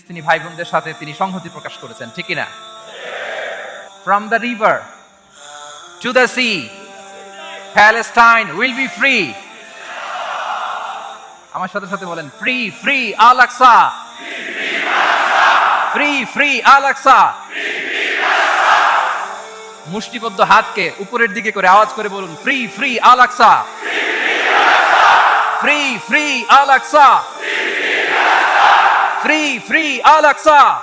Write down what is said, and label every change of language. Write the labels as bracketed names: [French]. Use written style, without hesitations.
[Bangla] ফিলিস্তিনি ভাই বোনদের সাথে তিনি সংহতি প্রকাশ করেছেন, ঠিক কিনা? [English] From the river to the sea, Palestine will be free. [Bangla] আমার সাথে সাথে বলেন, [English] free free [Bangla] আল আকসা, ফ্রি ফ্রি আল আকসা। মুষ্টিবদ্ধ হাতকে উপরের দিকে করে আওয়াজ করে বলুন, [English] free free [Bangla] আল আকসা, ফ্রি ফ্রি আল আকসা, ফ্রি ফ্রি আল আকসা।